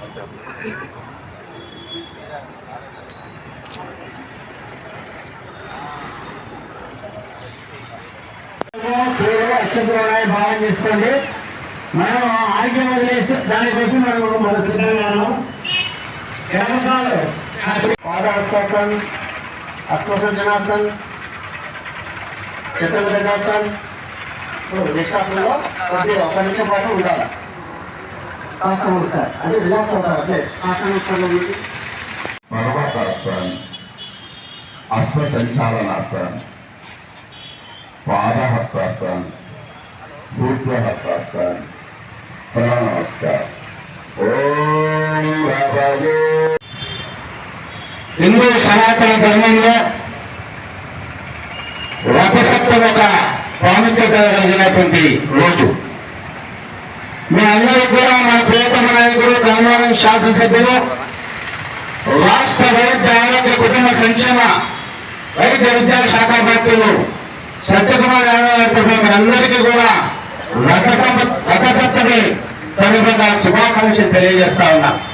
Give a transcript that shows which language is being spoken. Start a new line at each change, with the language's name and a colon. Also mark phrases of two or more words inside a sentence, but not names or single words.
Telugu: భావం చేసుకోండి. మనం ఆరోగ్యం వదిలేసి దానికోసం మన సిద్ధంగాను
Sanskrit: पादहस्तासन, अश्वसंचालनासन, चतुरंग दंडासन।
Telugu: నెక్స్ట్ ఆసనంలో కొద్దిగా 1 నిమిషం పాటు ఉండాలి. సాష్టాంగ నమస్కారం అంటే రిలాక్స్ అవుతారు. అంటే సాష్టాంగ నమస్కారంలో ఉంది.
Sanskrit: पर्वतासन, अश्वसंचालनासन, पादहस्तासन, ऊर्ध्वहस्तासन, प्रणमस्कार। ओम भगवते।
Telugu: హిందూ సనాతన ధర్మంలో రథసప్తమి ఒక ప్రాముఖ్యత కలిగినటువంటి రోజు. మీ అందరికీ కూడా మన ప్రియతమ నాయకుడు ధర్మవరం శాసనసభ్యులు రాష్ట్ర వైద్య ఆరోగ్య కుటుంబ సంక్షేమ వైద్య విద్యా శాఖ మంత్రులు సత్యకుమార్ యాదవ్ గారి తరఫున అందరికీ కూడా రథసప్తమి సందర్భంగా శుభాకాంక్షలు తెలియజేస్తా ఉన్నా.